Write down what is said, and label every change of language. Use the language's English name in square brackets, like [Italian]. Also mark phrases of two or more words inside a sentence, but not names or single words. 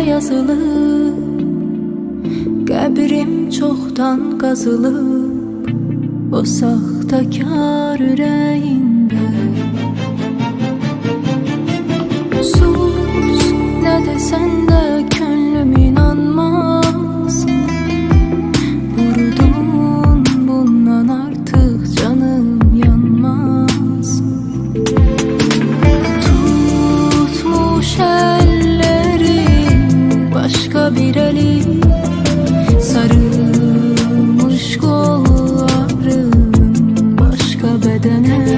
[Azerbaijani] yazılıb, qəbrim çoxdan qazılıb o saxtakar ürəyində. Sus, nə desən də könlüm inanmaz, vurdun bundan artıq canım yanmaz. [Turkish] Tutmuş ellerim başka bir eli, sarılmış kolların başka bedene.